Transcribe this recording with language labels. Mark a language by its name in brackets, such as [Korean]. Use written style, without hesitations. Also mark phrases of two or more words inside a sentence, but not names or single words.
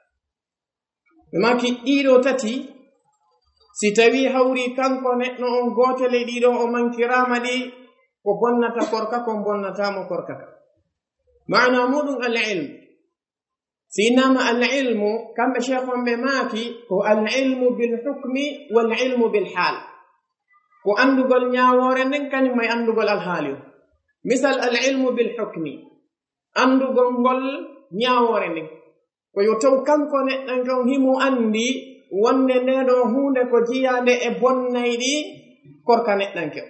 [Fula] ɓe maaki ɗiɗo tati si tawi hawri kanko neɗɗo on gotel e ɗiɗo o mankirama ɗi ko bonnata korka kon bonnatamo korka ka. maana muɗum al-ilm. si [Arabic] إنما العلم [Fula] kamɓe cheikh on ɓe maaki ko [Arabic] العلم بالحكم والعلم بالحال, [Fula] ko andugol ñawore nden kañum may andugol alhaali o. misal [Arabic] العلم بالحكم, [Fula] andugol ngol ñawore nden ko yo taw kanko neɗɗan kan himo andi wonde ndeɗo hunde ko jiyande e bonnayɗi korka neɗɗanke o.